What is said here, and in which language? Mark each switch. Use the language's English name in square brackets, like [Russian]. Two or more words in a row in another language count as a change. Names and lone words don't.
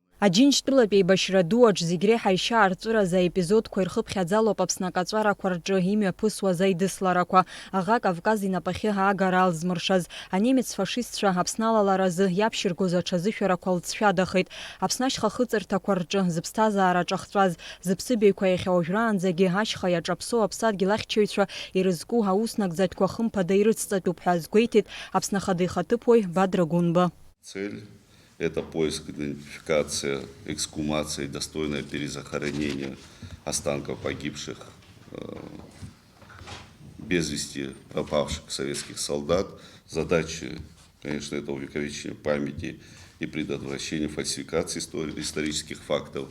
[Abkhazian] Аџьынџьтәылатә еибашьра ду аҿ зегь реиҳа ишьаарҵәыраз аепизодқәа ирхыԥхьаӡалоуп Аԥсны акаҵәарақәа рҿы имҩаԥысуаз аидысларақәа, аӷа Кавказ инапахьы аагара алзмыршаз, анемец фашистцәа Аԥсны алаларазы иаԥшьыргоз аҽазышәарақәа лҵшәадахеит. Аԥсны ашьха хыҵырҭақәа рҿы зыԥсҭазаара ҿахҵәаз, зыԥсыбаҩқәа иахьа уажәраанӡагьы ашьха иаҿаԥсоу аԥсадгьыл ахьчаҩцәа ирызку аус нагӡатәқәа хымԥада ирыцҵатәуп ҳәа азгәеиҭеит Аԥсны Ахада ихаҭыԥуаҩ Бадра Гунба. [Russian] Это поиск, идентификация, эксгумация и достойное перезахоронение останков погибших, без вести пропавших советских солдат. Задача, конечно, это увековечение памяти и предотвращение фальсификации исторических фактов.